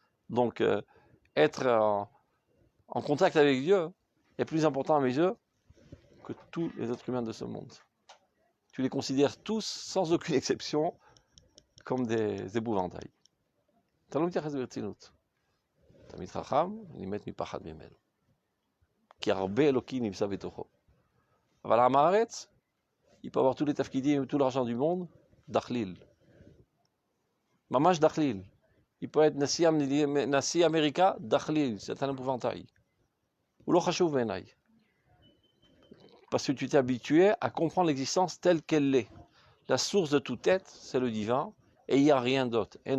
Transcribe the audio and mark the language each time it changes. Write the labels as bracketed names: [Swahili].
[French] Donc, être en contact avec Dieu est plus important à mes yeux que tous les êtres humains de ce monde. Tu les considères tous, sans aucune exception, comme des épouvantails. [Hebrew] אתה לא מתייחס ברצינות. תלמיד חכם, נימת מפחד ממנו. כי הרבה אלוקים נמצא בתוכו. אבל עם הארץ, [French] il peut avoir tous les tafkidim et tout l'argent du monde, [Hebrew] דחליל. ממש דחליל. [French] Il peut être [Hebrew] נשיא אמריקה, [French] דחליל. C'est un épouvantail. [Hebrew] הוא לא חשוב בעיניי. [French] Parce que tu t'es habitué à comprendre l'existence telle qu'elle est. La source de toute être, c'est le divin, et il n'y a rien d'autre.